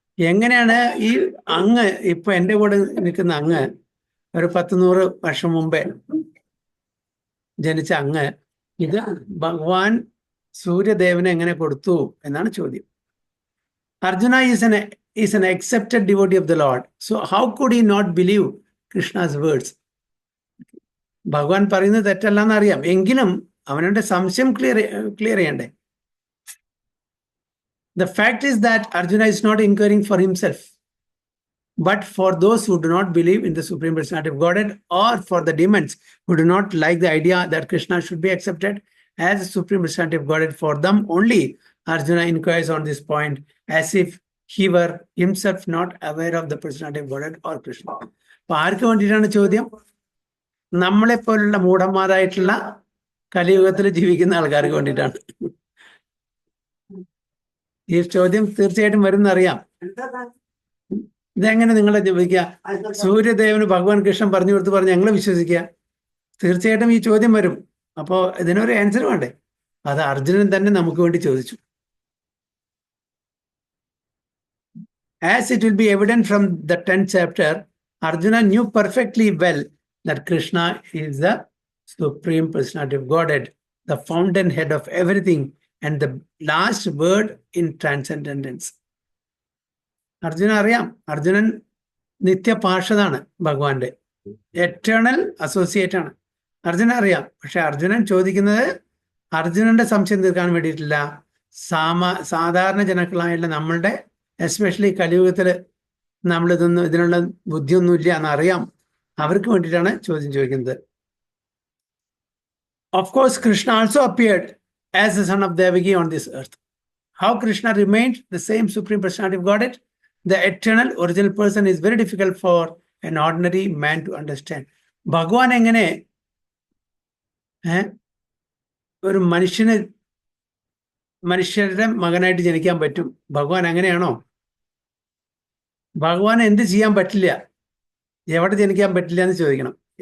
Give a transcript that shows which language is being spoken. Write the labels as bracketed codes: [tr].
[ml] എങ്ങനെയാണ് ഈ അങ്ങ് ഇപ്പൊ എൻ്റെ കൂടെ നിൽക്കുന്ന അങ്ങ് ഒരു 10-100 വർഷം മുമ്പേ ജനിച്ച അങ്ങ് ഇത് ഭഗവാൻ സൂര്യദേവനെ എങ്ങനെ കൊടുത്തു എന്നാണ് ചോദ്യം. [en] Arjuna is an accepted devotee of the Lord. So how could he not believe Krishna's words? [ml] ഭഗവാൻ പറയുന്നത് തെറ്റല്ലെന്ന് അറിയാം, എങ്കിലും അവനുടെ സംശയം ക്ലിയർ ചെയ്യണ്ടേ? [en] The fact is that Arjuna is not inquiring for himself, but for those who do not believe in the Supreme Personality of Godhead, or for the demons who do not like the idea that Krishna should be accepted as the Supreme Personality of Godhead. For them only, Arjuna inquires on this point as if he were himself not aware of the Personality of Godhead or Krishna. [ml] അപ്പൊ ആർക്ക് വേണ്ടിയിട്ടാണ് ചോദ്യം? നമ്മളെപ്പോലുള്ള മൂഢന്മാരായിട്ടുള്ള കലിയുഗത്തിൽ ജീവിക്കുന്ന ആൾക്കാർക്ക് വേണ്ടിയിട്ടാണ് ഈ ചോദ്യം തീർച്ചയായിട്ടും വരുന്നറിയാം. ഇതെങ്ങനെ നിങ്ങളെ ചോദിക്കുക? സൂര്യദേവന് ഭഗവാൻ കൃഷ്ണൻ പറഞ്ഞു കൊടുത്ത് പറഞ്ഞ് ഞങ്ങൾ വിശ്വസിക്കുക? തീർച്ചയായിട്ടും ഈ ചോദ്യം വരും. അപ്പോൾ ഇതിനൊരു ആൻസർ വേണ്ടേ? അത് അർജുനൻ തന്നെ നമുക്ക് വേണ്ടി ചോദിച്ചു. [en] As it will be evident from the 10th chapter, Arjuna knew perfectly well that Krishna is the Supreme Personality of Godhead, the fountainhead of everything, and the last word in transcendence. [ml] Arjuna അറിയാം, അർജുനൻ നിത്യപാർഷദാണ് ഭഗവാന്റെ, eternal associate ആണ്. അർജുന അറിയാം. പക്ഷെ അർജുനൻ ചോദിക്കുന്നത് അർജുനന്റെ സംശയം തീർക്കാൻ വേണ്ടിയിട്ടില്ല. സാധാരണ ജനങ്ങളായുള്ള നമ്മളുടെ, എസ്പെഷ്യലി കലിയുഗത്തിൽ ഇതിനുള്ള ബുദ്ധിയൊന്നും ഇല്ല എന്നറിയാം, അവർക്ക് വേണ്ടിയിട്ടാണ് ചോദ്യം ചോദിക്കുന്നത്. [en] Of course, Krishna also appeared as the son of Devaki on this earth. How Krishna remained the same Supreme Personality of Godhead, the eternal original person, is very difficult for an ordinary man to understand. [ml] ഭഗവാൻ എങ്ങനെ ഒരു മനുഷ്യരുടെ മകനായിട്ട് ജനിക്കാൻ പറ്റും? ഭഗവാൻ അങ്ങനെയാണോ? ഭഗവാൻ എന്ത് ചെയ്യാൻ പറ്റില്ല, എവിടെ ജനിക്കാൻ പറ്റില്ല എന്ന് ചോദിക്കണം.